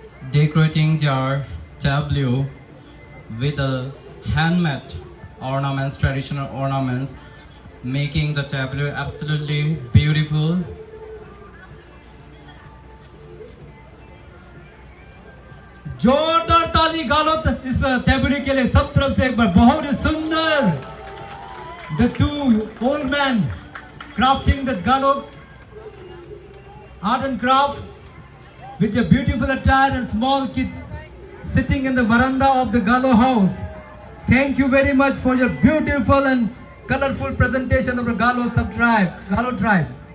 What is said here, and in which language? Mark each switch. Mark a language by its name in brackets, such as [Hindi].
[English] Decorating their tableau with the handmade ornaments, traditional ornaments, making the tableau absolutely beautiful. [Hindi] जोरदार ताली गालो इस table के लिए सब तरफ से एक बार बहुत ही सुंदर. [English] The two old men crafting the galo art and craft with their beautiful attire and small kids sitting in the veranda of the Galo house. Thank you very much for your beautiful and colorful presentation of the Galo tribe.